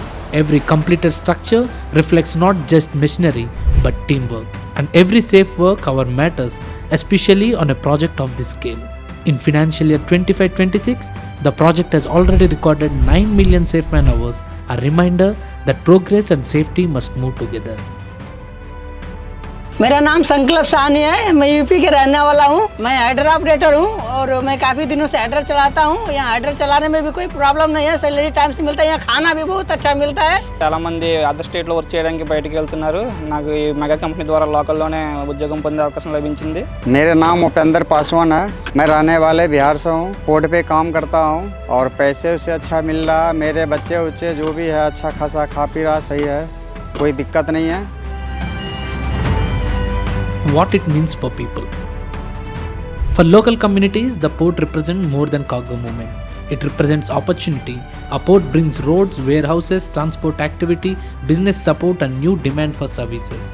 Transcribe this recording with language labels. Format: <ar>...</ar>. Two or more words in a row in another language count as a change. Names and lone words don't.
<en>Every completed structure reflects not just machinery but teamwork. And every safe work hour matters, especially on a project of this scale. In financial year 25-26, the project has already recorded 9 million safe man hours, a reminder that progress and safety must move together.</en> <hi>मेरा नाम संकल्प साहनी है। मैं यूपी के रहने वाला हूँ। मैं</hi> <en>hydra operator</en> <hi>हूँ और मैं काफ़ी दिनों से हाइड्र चलाता हूँ। यहाँ हाइड्र चलाने में भी कोई प्रॉब्लम नहीं है,</hi> <en>salary time</en> <hi>से मिलता है, यहाँ खाना भी बहुत अच्छा मिलता है।</hi> <te>చాలా మంది</te> <en>other state</en> <te>లో వర్క్ చేయడానికి బయటికి వెళ్తున్నారు। నాకు ఈ మెగా కంపెనీ ద్వారా లోకల్ లోనే ఉద్యోగం పొందే అవకాశం లభించింది।</te> <hi>मेरा नाम उपेंद्र पासवान है। मैं रहने वाले बिहार से हूँ। पोर्ट पे काम करता हूँ और पैसे उसे अच्छा मिल रहा। मेरे बच्चे उच्चे जो भी है अच्छा खासा खा पी रहा, सही है, कोई दिक्कत नहीं है।</hi> <en>What it means for people. For local communities, the port represents more than cargo movement. It represents opportunity. A port brings roads, warehouses, transport activity, business support and new demand for services.</en>